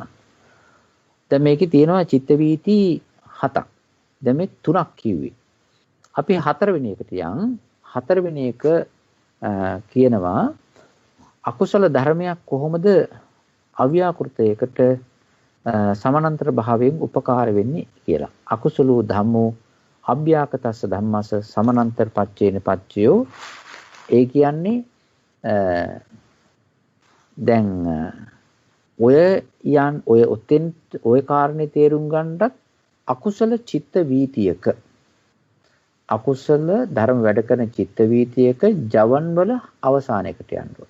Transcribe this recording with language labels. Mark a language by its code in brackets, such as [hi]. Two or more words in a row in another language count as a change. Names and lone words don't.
[si] දැන් මේකේ තියෙනවා චිත්ත වීති 7ක්. දැන් මේ 3ක් කිව්වේ. අපි 4 වෙනි එකට යන් 4 වෙනි එක කියනවා අකුසල ධර්මයක් කොහොමද අව්‍යාකෘතයකට සමානන්තර භාවයෙන් උපකාර වෙන්නේ කියලා. [pi] අකුසලෝ ධම්මෝ අභ්‍යාකතස්ස ධම්මස්ස සමානන්තර පච්චේන පච්චයෝ. [si] ඒ කියන්නේ දැන් ඔය කාරණේ තේරුම් ගන්නත් අකුසල චිත්ත වීතියක අකුසල ධර්ම වැඩ කරන චිත්ත වීතියක ජවන් වල අවසානයකට යනවා.